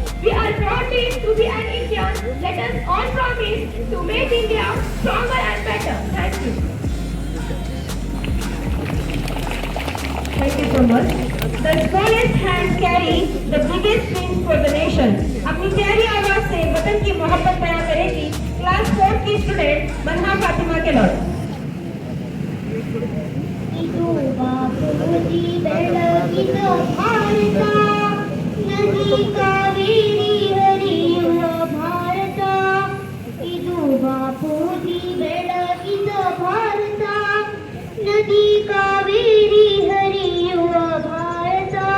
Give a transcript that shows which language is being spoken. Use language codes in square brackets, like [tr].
[en] We are proud to be an Indian. Let us all promise to make India stronger and better. Thank you. Thank you so much. The smallest hands carry the biggest dreams for the nation. [hi] अपनी प्यारी आवाज से वतन की मोहब्बत बयां करेगी class 4 की स्टूडेंट मनहा फातिमा के लौट। [kn] ಇದು ಬಾಪೂಜಿ ಬೆಳಗಿದ ಭಾರತ, ನದಿ ಕಾವೇರಿ ಹರಿಯುವ ಭಾರತ. ಇದು ಬಾಪೂಜಿ ಬೆಳಗಿದ ಭಾರತ, ನದಿ ಕಾವೇರಿ ಹರಿಯುವ ಭಾರತ.